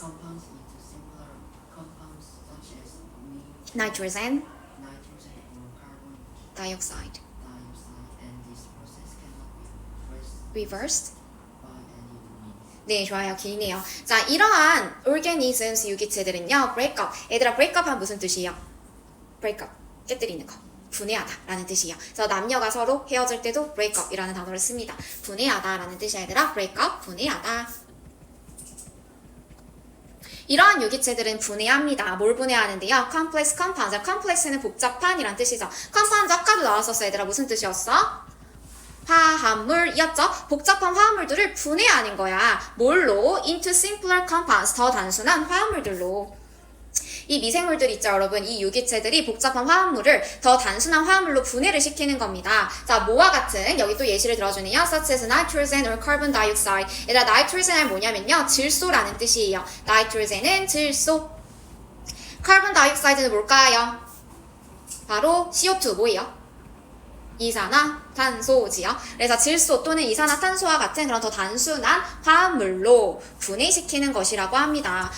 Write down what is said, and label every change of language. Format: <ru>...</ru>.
<en>compounds into simpler compounds such as nitrogen, nitrogen or carbon dioxide, dioxide, and this process cannot be reversed. by any means.</en> <ko>네, 좋아요. 기네요. 자, 이러한 organisms, 유기체들은요,</ko> <en>break up.</en> <ko>얘들아, break up 하면 무슨 뜻이에요? break up. 깨뜨리는 거. 분해하다 라는 뜻이에요. 그래서 남녀가 서로 헤어질 때도 break up 이라는 단어를 씁니다. 분해하다 라는 뜻이야, 얘들아. break up, 분해하다. 이러한 유기체들은 분해합니다. 뭘 분해하는데요?</ko> <en>complex compounds.</en> <ko>complex는 복잡한이란 뜻이죠. compounds 아까도 나왔었어, 얘들아. 무슨 뜻이었어? 화합물이었죠? 복잡한 화합물들을 분해하는 거야. 뭘로?</ko> <en>into simpler compounds.</en> <ko>더 단순한 화합물들로. 이 미생물들 있죠, 여러분. 이 유기체들이 복잡한 화합물을 더 단순한 화합물로 분해를 시키는 겁니다. 자, 뭐와 같은, 여기 또 예시를 들어주네요.</ko> <en>such as nitrogen or carbon dioxide.</en> <ko>얘들아, nitrogen은 뭐냐면요, 질소라는 뜻이에요. nitrogen은 질소. carbon dioxide는 뭘까요? 바로 CO2, 뭐예요? 이산화탄소지요. 그래서 질소 또는 이산화탄소와 같은 그런 더 단순한 화합물로 분해시키는 것이라고 합니다.</ko>